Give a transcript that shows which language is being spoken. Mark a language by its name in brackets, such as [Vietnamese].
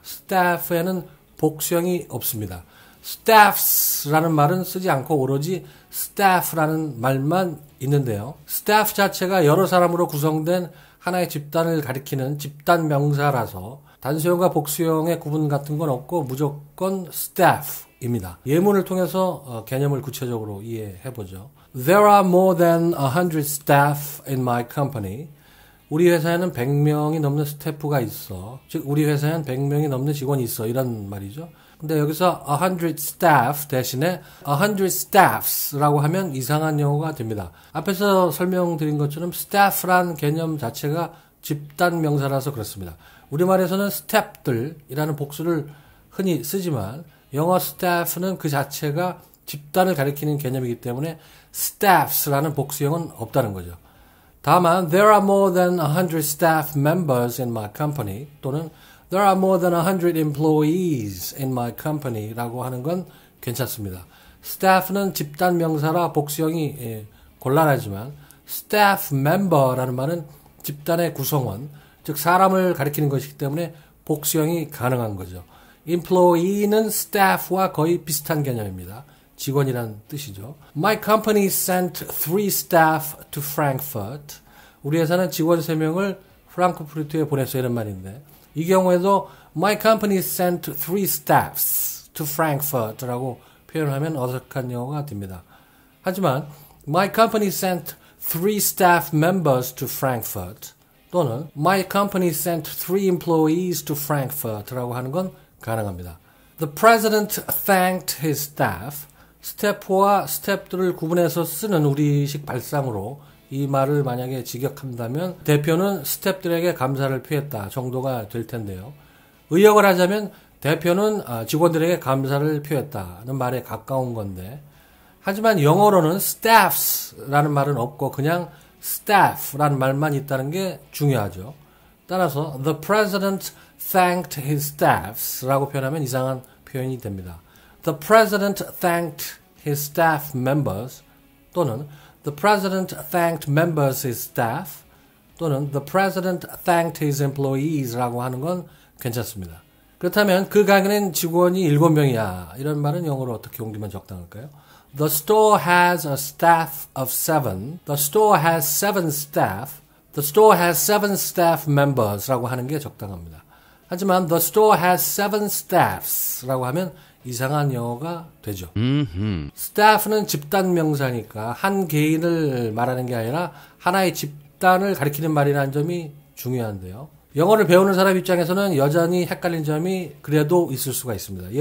[Korean] staff에는 복수형이 없습니다. staffs라는 말은 쓰지 않고 오로지 staff라는 말만 있는데요. staff 자체가 여러 사람으로 구성된 하나의 집단을 가리키는 집단 명사라서 단수형과 복수형의 구분 같은 건 없고 무조건 staff입니다. 예문을 통해서 개념을 구체적으로 이해해보죠. [English] There are more than 100 staff in my company. [Korean] 우리 회사에는 100명이 넘는 스태프가 있어. 즉 우리 회사에는 100명이 넘는 직원이 있어. 이런 말이죠. 근데 여기서 100 staff 대신에 100 staffs라고 하면 이상한 영어가 됩니다. 앞에서 설명드린 것처럼 staff란 개념 자체가 집단 명사라서 그렇습니다. 우리말에서는 스태프들이라는 복수를 흔히 쓰지만 영어 staff는 그 자체가 집단을 가리키는 개념이기 때문에 staffs라는 복수형은 없다는 거죠. 다만 [English] there are more than 100 staff members in my company [Korean] 또는 [English] there are more than 100 employees in my company [Korean] 라고 하는 건 괜찮습니다. staff는 집단 명사라 복수형이 곤란하지만 staff member라는 말은 집단의 구성원, 즉 사람을 가리키는 것이기 때문에 복수형이 가능한 거죠. employee는 staff와 거의 비슷한 개념입니다. 직원이란 뜻이죠. [English] My company sent 3 staff to Frankfurt. [Korean] 우리 회사는 직원 3명을 프랑크푸르트에 보냈어요. 이런 말인데 이 경우에도 [English] My company sent 3 staffs to Frankfurt [Korean] 라고 표현하면 어색한 영어가 됩니다. 하지만 [English] My company sent 3 staff members to Frankfurt [Korean] 또는 [English] My company sent 3 employees to Frankfurt [Korean] 라고 하는 건 가능합니다. [English] The president thanked his staff. [Korean] 스태프와 스태프들을 구분해서 쓰는 우리식 발상으로 이 말을 만약에 직역한다면 대표는 스태프들에게 감사를 표했다 정도가 될 텐데요. 의역을 하자면 대표는 직원들에게 감사를 표했다는 말에 가까운 건데 하지만 영어로는 staffs라는 말은 없고 그냥 staff라는 말만 있다는 게 중요하죠. 따라서 [English] the president thanked his staffs [Korean] 라고 표현하면 이상한 표현이 됩니다. [English] The president thanked his staff members [Korean] 또는 [English] The president thanked members his staff 또는 The president thanked his employees [Korean] 라고 하는 건 괜찮습니다. 그렇다면 그 가게는 직원이 7명이야. 이런 말은 영어로 어떻게 옮기면 적당할까요? [English] The store has a staff of 7. The store has 7 staff. The store has 7 staff members [Korean] 라고 하는 게 적당합니다. 하지만 [English] The store has 7 staffs [Korean] 라고 하면 이상한 영어가 되죠. staff는 집단 명사니까 한 개인을 말하는 게 아니라 하나의 집단을 가리키는 말이라는 점이 중요한데요. 영어를 배우는 사람 입장에서는 여전히 헷갈린 점이 그래도 있을 수가 있습니다.